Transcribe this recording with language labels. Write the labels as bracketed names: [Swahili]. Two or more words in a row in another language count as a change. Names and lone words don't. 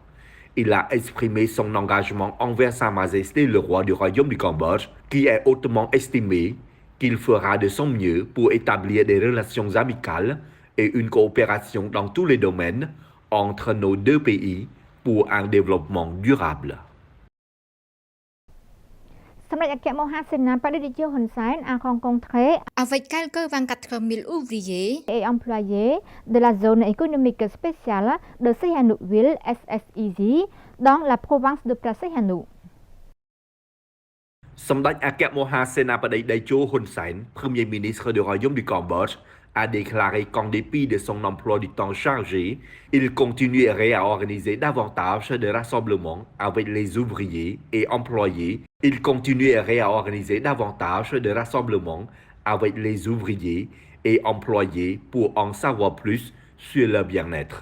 [French] Il a exprimé son engagement envers Sa Majesté le Roi du Royaume du Cambodge, qui est hautement estimé, qu'il fera de son mieux pour établir des relations amicales et une coopération dans tous les domaines entre nos deux pays pour un développement durable. សម្ដេចអគ្គមហាសេនាបតីរាជាហ៊ុនសែន a rencontré avec quelques 24 000 ouvriers et employés de la zone économique spéciale de Sihanoukville SSEZ dans la province de Pra Sihanouk. សម្ដេចអគ្គមហាសេនាបតីតេជោហ៊ុនសែន Premier ministre du Royaume du Cambodge, a déclaré qu'en dépit de son emploi du temps chargé, il continuerait à organiser davantage de rassemblements avec les ouvriers et employés. Il continuerait à organiser davantage de rassemblements avec les ouvriers et employés pour en savoir plus sur leur bien-être.